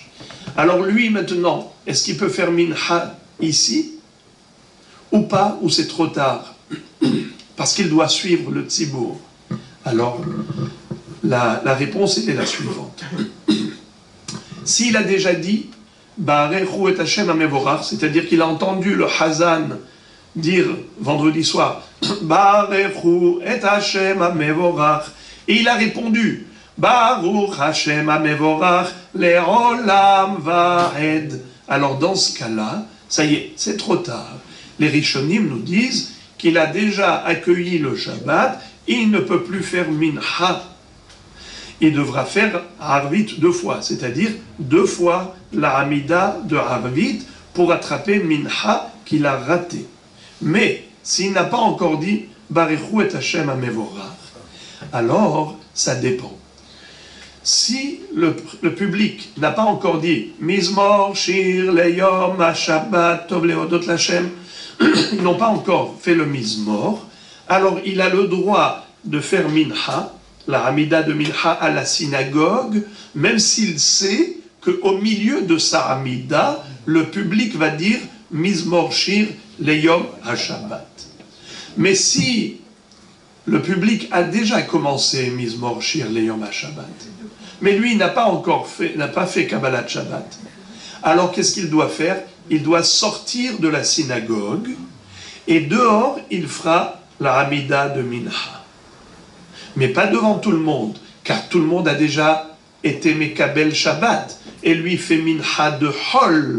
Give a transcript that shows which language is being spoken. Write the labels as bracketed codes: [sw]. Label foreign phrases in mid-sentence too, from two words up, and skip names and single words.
[fr] Alors lui maintenant, est-ce qu'il peut faire Mincha ici ou pas, ou c'est trop tard? Parce qu'il doit suivre le tzibour. Alors, la réponse est la suivante. S'il a déjà dit [he] ברכו את ה' המבורך, [fr] c'est-à-dire qu'il a entendu le Hazan dire vendredi soir [he] ברכו את ה' המבורך, [fr] et il a répondu [he] ברוך ה' המבורך לעולם ועד. [fr] Alors dans ce cas-là, ça y est, c'est trop tard. Les Rishonim nous disent qu'il a déjà accueilli le Shabbat, il ne peut plus faire Mincha. Il devra faire Arvit 2 fois, c'est-à-dire 2 fois la Hamida de Arvit pour attraper Mincha qu'il a raté. Mais s'il n'a pas encore dit [he] ברכו את ה' המבורך, [fr] alors ça dépend. Si le public n'a pas encore dit [he] מזמור שיר ליום השבת טוב להודות לה, [fr] ils n'ont pas encore fait le Mizmor, alors il a le droit de faire Mincha, la Hamida de Mincha à la synagogue, même s'il sait qu'au milieu de sa Hamida, le public va dire [he] מזמור שיר ליום השבת. [fr] Mais si le public a déjà commencé [he] מזמור שיר ליום השבת, [fr] mais lui n'a pas fait [he] קבלת שבת, [fr] alors qu'est-ce qu'il doit faire? Il doit sortir de la synagogue et dehors il fera la Hamida de Mincha. Mais pas devant tout le monde, car tout le monde a déjà été [he] מקבל שבת [fr] et lui fait Mincha de Hol.